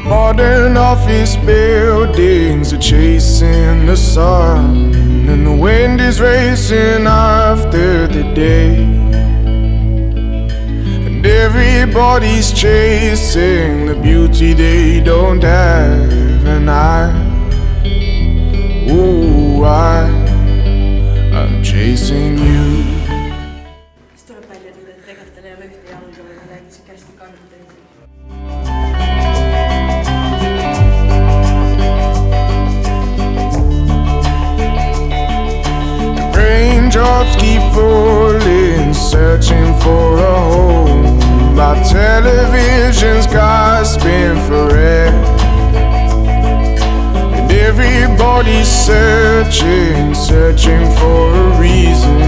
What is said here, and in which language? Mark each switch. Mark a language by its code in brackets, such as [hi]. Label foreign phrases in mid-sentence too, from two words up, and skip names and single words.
[en] modern office buildings are chasing the sun, and the wind is racing after the day, and everybody's chasing the beauty they don't have. And I'm chasing you. [et] Siis tuleb välja, et tegelikult tal ei ole ühte jalga või midagi, siuke hästi kannatab. [en] Raindrops keep falling, searching for a home. My television's gasping for air, and everybody's searching for a reason.